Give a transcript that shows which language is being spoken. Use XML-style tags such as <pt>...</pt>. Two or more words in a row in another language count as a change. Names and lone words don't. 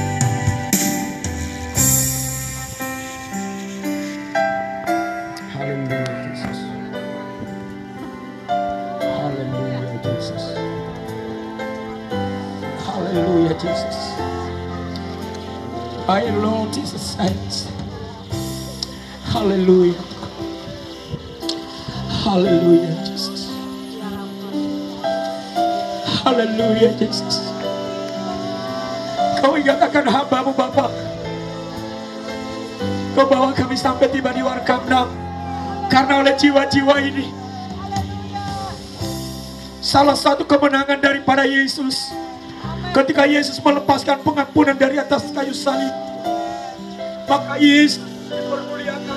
<id>Haleluya Yesus. Haleluya Yesus. Haleluya Jesus.</id> <en>I Lord Jesus Christ.</en> <id>Haleluya. Haleluya Jesus. Haleluya Jesus. Kau ingat akan hamba-Mu Bapa. Kau bawa kami sampai tiba di Warkamnam. Karena oleh jiwa-jiwa ini, salah satu kemenangan daripada Yesus, ketika Yesus melepaskan pengampunan dari atas kayu salib, maka Yesus dipermuliakan.</id>